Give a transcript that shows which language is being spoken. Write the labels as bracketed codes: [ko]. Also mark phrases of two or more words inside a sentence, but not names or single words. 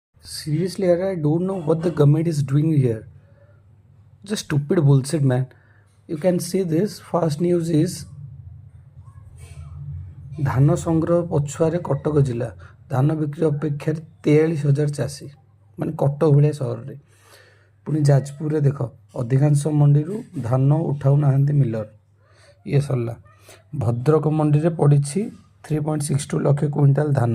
[en] Seriously, I don't know what the government is doing here. Just stupid bullshit, man. You can see this. First news is [or] ଧାନ ସଂଗ୍ରହ ପଛୁଆରେ କଟକ ଜିଲ୍ଲା ଧାନ ବିକ୍ରି ଅପେକ୍ଷାରେ 43,000 ଚାଷୀ ମାନେ କଟକ ଭଳିଆ ସହରରେ। ପୁଣି ଯାଜପୁରରେ ଦେଖ ଅଧିକାଂଶ ମଣ୍ଡିରୁ ଧାନ ଉଠାଉନାହାନ୍ତି ମିଲର। ଇଏ ସରିଲା। ଭଦ୍ରକ ମଣ୍ଡିରେ ପଡ଼ିଛି 3.62 ଲକ୍ଷ କୁଇଣ୍ଟାଲ ଧାନ।